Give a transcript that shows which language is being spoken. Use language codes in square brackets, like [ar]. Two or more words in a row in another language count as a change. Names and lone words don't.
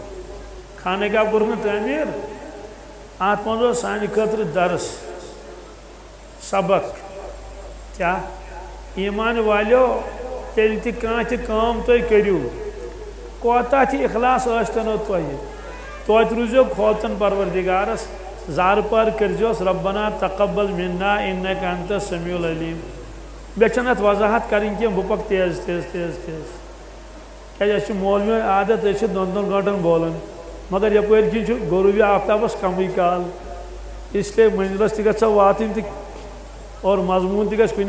[ks] خانہ کعبہ کوٚرُکھ نہٕ تعمیٖر اَتھ منٛز اوس سانہِ خٲطرٕ درس سبق کیٛاہ ایٖمان والیو ییٚلہِ تہِ کانٛہہ تہِ کٲم تُہۍ کٔرِو کوتاہ تہِ اخلاص ٲسۍتَنو تۄہہِ توتہِ روٗزِو کھوژان پروردِگارس زارٕ پار کٔرۍزِہوس [ar] ربنا تقبل منا انکَ انتَ السمیع [ks] العلیٖم مےٚ چھَنہٕ اَتھ وضاحت کَرٕنۍ کینٛہہ بہٕ پَکہٕ تیز کیٛازِ اَسہِ چھُ مولوِین عادت أسۍ چھِ دۄن گٲنٛٹن بولان مگر یَپٲرۍ کِنۍ چھُ غروٗبی آفتابَس کَمٕے کال اِسلیے مٔنزِلَس تہِ گژھِ سۄ واتٕنۍ تہٕ اور مضموٗن تہِ گژھِ کُنہِ